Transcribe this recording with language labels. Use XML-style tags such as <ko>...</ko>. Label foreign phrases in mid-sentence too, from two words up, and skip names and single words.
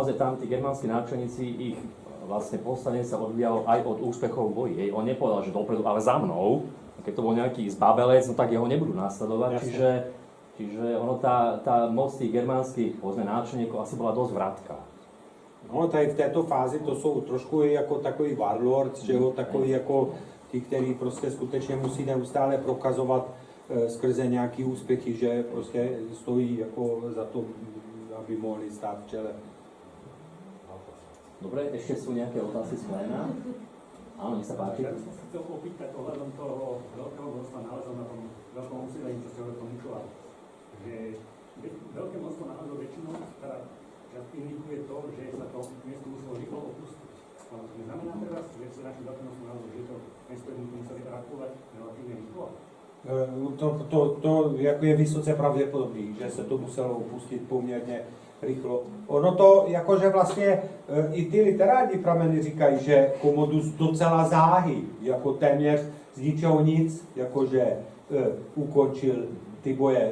<sk>Naozaj tam tí germánsky náčelníci, ich vlastne postavenie sa odvíjalo aj od úspechov v boji. On nepovedal, že dopredu, ale za mnou. Keď to bol nejaký zbabelec, no tak jeho nebudú nasledovať. Čiže ono tá moc tých germánskych, povedzme, náčelníkov asi bola dosť vratká.</sk> <cs>No, tady v této fázi to jsou trošku jako takový warlords, že jo, takový jako ti, kteří prostě skutečně musí neustále prokazovat skrze nějaký úspěchy, že prostě stojí jako za to, aby mohli stát v čele.</cs> <sk>Dobre, ešte sú nejaké otázky z pléna? Áno, nech sa páči. Ja som sa chcel opýtať ohľadom toho veľkého množstva nálezov na tom veľkom úsilení, čo ste hovorili o tom Mikuláš. Že veľké množstvo názov väčšinou teda indikuje to, že sa to miesto muselo rýchlo opustiť. Ale to neznamená teraz, že sa našli veľké množstvo názov, že to miesto jednoducho museli evakuovať relatívne rýchlo.</sk> <cs>To jako je vysoce pravděpodobný, že se to muselo opustit poměrně rychlo. Ono to, jakože vlastně i ty literární prameny říkají, že Commodus docela záhy, jako téměř z ničeho nic, jakože ukončil ty boje.</cs>